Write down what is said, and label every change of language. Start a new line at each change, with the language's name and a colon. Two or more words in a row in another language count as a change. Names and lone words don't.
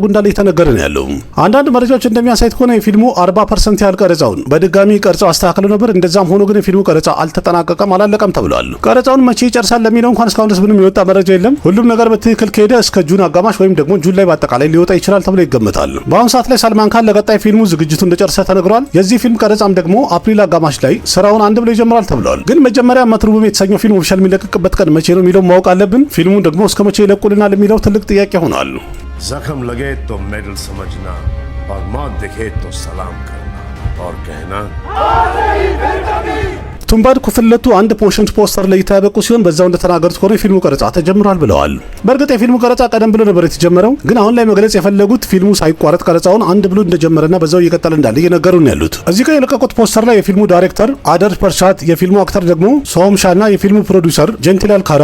Amharic: እንዳለ የተነገረ ነው ያለው። አንዳንድ መረጃዎች እንደሚያሳዩት ከሆነ የፊልሙ 40% ያህል ቀረጻውን በድጋሚ ቀርጸው አስተካክለው ነበር። እንደዛም ሆኖ ግን የፊልሙ ቀረጻ አልተጠናቀቀም፣ አላለቀም ተብሏል። ቀረጻውን መቼ ይጨርሳል ለሚለው እንኳን እስካሁን ድረስ ምንም የወጣ መረጃ የለም። ሁሉም ነገር በትክክል ከሄደ እስከ ጁን አጋማሽ ወይም ደግሞ ጁን ላይ በአጠቃላይ ሊወጣ ይችላል ተብሎ ይገመታል። በአሁኑ ሰዓት ላይ ሰልማን ካን ለቀጣይ ፊልሙ ዝግጅቱ እንደጨረሰ ተነግሯል። የዚህ ፊልም ቀረጻም ደግሞ አፕሪል አጋማሽ ላይ ስራውን አንድ ብሎ ይጀምራል ተብሏል። ግን መጀመሪያ መትሩቡቤ የተሰኘው ፊልም ኦፊሻል የሚለቀቅበት ቀን መቼ ነው የሚለው ማወቅ አለብን። ፊልሙን ደግሞ እስከ መቼ ይለቁልናል የሚለው ትልቅ ጥያቄ ሆኗል።
Hindi: जख्म लगे तो मेडल समझना और मौत दिखे तो सलाम करना और कहना
Amharic: ቱምባድ ክፍለቱ አንድ ፖሽንት ፖስተር ላይ የታበቁ ሲሆን በዛው እንደተናገሩት ከሆነ የፊልሙ ቀረጻ ተጀምሯል ብለዋል። በእርግጥ የፊልሙ ቀረጻ ቀደም ብሎ ነበር የተጀመረው፣ ግን አሁን ላይ መግለጽ የፈለጉት ፊልሙ ሳይቋረጥ ቀረጻውን አንድ ብሎ እንደጀመረና በዛው እየቀጠለ እንዳለ እየነገሩ ነው ያሉት። እዚህ ጋር የለቀቁት ፖስተር ላይ የፊልሙ ዳይሬክተር አደር ፐርሻት፣ የፊልሙ አክተር ደግሞ ሶምሻና የፊልሙ ፕሮዲውሰር ጀንቲላል ካራ